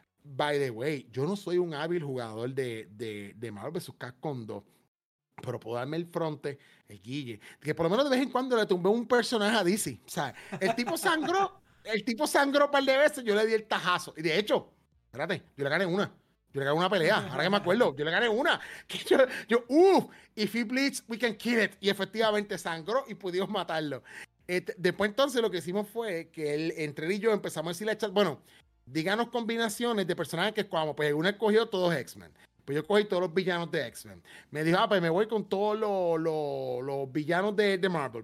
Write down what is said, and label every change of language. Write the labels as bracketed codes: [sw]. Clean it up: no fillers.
[en] By the way, [es] yo no soy un hábil jugador de Marvel vs. Capcom 2, pero puedo darme el fronte, el guille, que por lo menos de vez en cuando le tumbé un personaje a DC. O sea, el tipo sangró un par de veces, yo le di el tajazo. Y de hecho, espérate, yo le gané una pelea, ahora que me acuerdo, yo le gané una. [en] Que if he bleeds, we can kill it. [es] Y efectivamente sangró y pudimos matarlo. Después entonces lo que hicimos fue que entre él y yo empezamos a decirle al chat, bueno, díganos combinaciones de personajes que escogamos. Pues uno escogió todos X-Men. Pues yo cogí todos los villanos de X-Men. Me dijo, pues me voy con todos los villanos de Marvel.